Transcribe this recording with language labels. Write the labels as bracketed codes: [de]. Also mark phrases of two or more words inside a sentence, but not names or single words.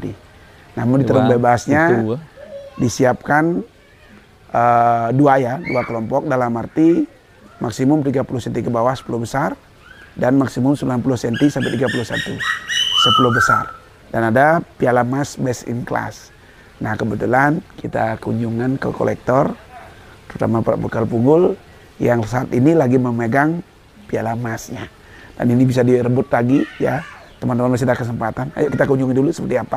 [id] Namun di tarung bebasnya disiapkan dua kelompok, dalam arti maksimum 30 cm ke bawah 10 besar dan maksimum 90 cm sampai 31 10 besar. Dan ada piala emas [en] best in class. [id] Nah, kebetulan kita kunjungan ke kolektor, terutama Pak Bekal Punggul yang saat ini lagi memegang piala emasnya. Dan ini bisa direbut lagi ya. Teman-teman masih ada kesempatan. Ayo kita kunjungi dulu seperti apa.